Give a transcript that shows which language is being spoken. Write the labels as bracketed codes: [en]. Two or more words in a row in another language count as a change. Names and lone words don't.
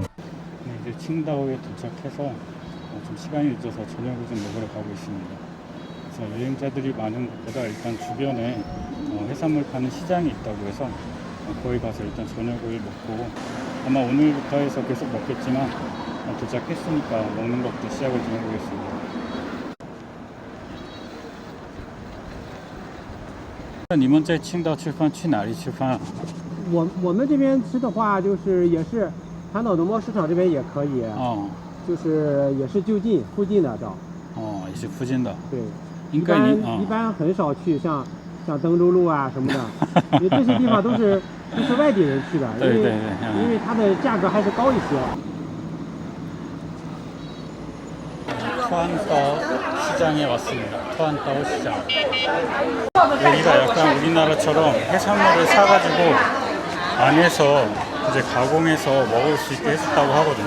[ko] 네, 이제 칭다오에 도착해서 좀 시간이 늦어서 저녁을 좀 먹으러 가고 있습니다. 그래서 여행자들이 많은 것보다 일단 주변에 해산물 파는 시장이 있다고 해서 거기 가서 일단 저녁을 먹고, 아마 오늘부터 해서 계속 먹겠지만 도착했으니까 먹는 것부터 시작을 좀 해보겠습니다. [zh] 你们在青岛吃饭去哪里吃饭？我们这边吃的话，就是也是长岛农贸市场这边也可以，就是也是就近附近的找。也是附近的。对，一般很少去像登州路啊什么的，因为这些地方都是外地人去的，因为它的价格还是高一些。 [ko] 토안따오 시장에 왔습니다. 토안따오 시장. 여기가 약간 우리나라처럼 해산물을 사가지고 안에서 이제 가공해서 먹을 수 있게 해줬다고 하거든요.